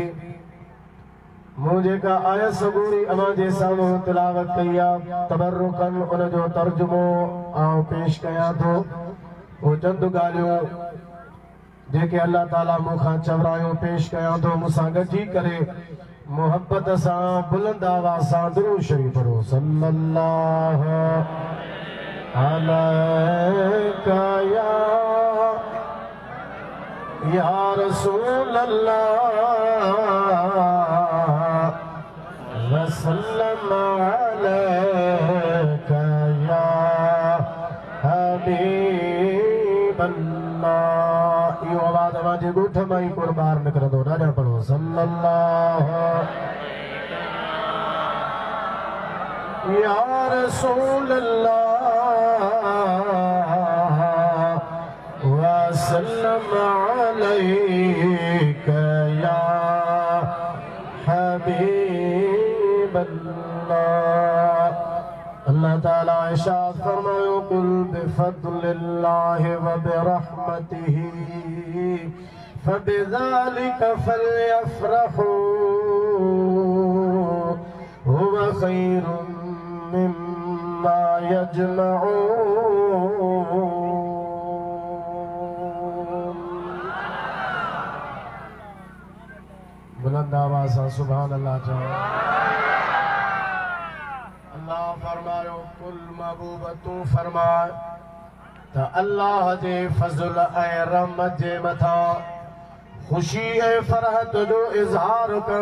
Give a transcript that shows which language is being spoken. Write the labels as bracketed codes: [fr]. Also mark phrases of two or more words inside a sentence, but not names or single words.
[sd] मूं जेका आयत सबूरी अवां जे साम्हूं तिलावत कई आहे तबरुकन उन जो तर्जुमो आउं पेश कयां थो। वो चंद ॻाल्हियूं जेके अल्लाह ताला मूंखां चवरायूं पेश कयां थो। मूंसां गॾिजी करे मोहब्बत सां बुलंद आवाज़ सां दुरूद शरीफ पढ़ो। [ar] صلى الله عليك يا رسول الله وسلم عليك يا حبيب الله. [sd] इहो आवाज़ अवां जे ॻोठ मां ई कोन ॿाहिरि निकिरंदो। ॾाढा पढ़ो [ar] صلى الله يا رسول الله وسلم عليك يا حبيب الله. [sd] अल्लाह ताला इरशाद फरमायो [ar] قل بفضل الله وبرحمته فبذلك فليفرحوا هو خير مما يجمعون. [sd] बुलंद आवाज़ सां [ar] سبحان الله [sd] चओ। अल्लाह फरमायो कुल महबूब तू फरमाए त अल्लाह जे फज़ल ऐं रहमत जे मथां खुशी ऐं फरहत जो इज़हार कर।